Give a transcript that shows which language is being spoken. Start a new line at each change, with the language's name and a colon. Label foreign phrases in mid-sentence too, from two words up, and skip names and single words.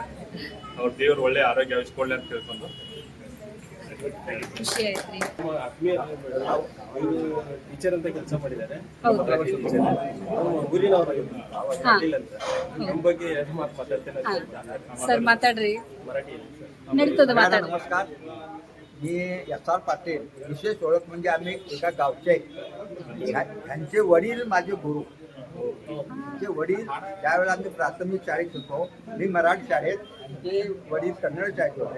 Kannada: ಅವ್ರ ದೇವರು ಒಳ್ಳೆ ಆರೋಗ್ಯ ಹಚ್ಕೊಳ್ಳಿ ಅಂತ ತಿಳ್ಕೊಂಡು ಖುಷಿ ಆಯ್ತ್ರಿ. ಅವರು ಟೀಚರ್ ಅಂತ ಕೆಲಸ ಮಾಡಿದ್ದಾರೆ. ಊರಿನವರಾಗಿದ್ದಾರೆ ಅಂತ ನಮ್ಮ ಬಗ್ಗೆ ಎರಡು ಮಾತು ಮಾತಾಡ್ತೇನೆ ಸರ್. ಮಾತಾಡ್ರಿ.
Marathi: मराठी. नमस्कार, मी SR पाटील. विशेष ओळख म्हणजे आम्ही एका गावचे ह्यांचे वडील माझे गुरु. त्यांचे वडील त्यावेळेला आम्ही प्राथमिक शाळेत होतो. मी मराठी शाळेत, आमचे वडील कन्नड शाळेत होते.